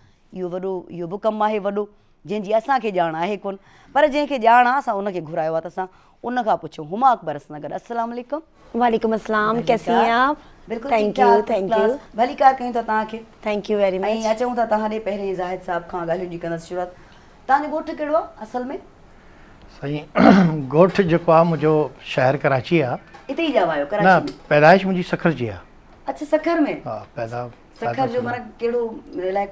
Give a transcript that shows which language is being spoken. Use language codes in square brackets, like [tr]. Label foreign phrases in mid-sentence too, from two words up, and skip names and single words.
[sd] इहो वॾो, इहो बि कमु आहे वॾो, जंहिंजी असांखे ॼाण आहे कोन, पर जंहिंखे ॼाण आहे असां उनखे घुरायो आहे त असां उन खां पुछूं। हुमा अकबर सां गॾु। [ar] السلام عليكم. وعليكم السلام, [ur] کیسی ہیں آپ? [sd] बिल्कुलु [en] Thank you, thank you. [sd] भली कार कयूं था तव्हांखे। [en] Thank you very much. [sd] ऐं अचूं था तव्हां ॾे पहिरें ज़ाहिद साहिब खां ॻाल्हियुनि जी कंदसि शुरूआत। तव्हांजो ॻोठु कहिड़ो आहे असल में? साईं ॻोठु जेको आहे मुंहिंजो शहर कराची आहे। हिते ई जाव आहियो न, कराची में? पैदाइश मुंहिंजी सखर जी आहे। अच्छा, सखर में? हा, सखर जो माना कहिड़ो इलाइक़ो?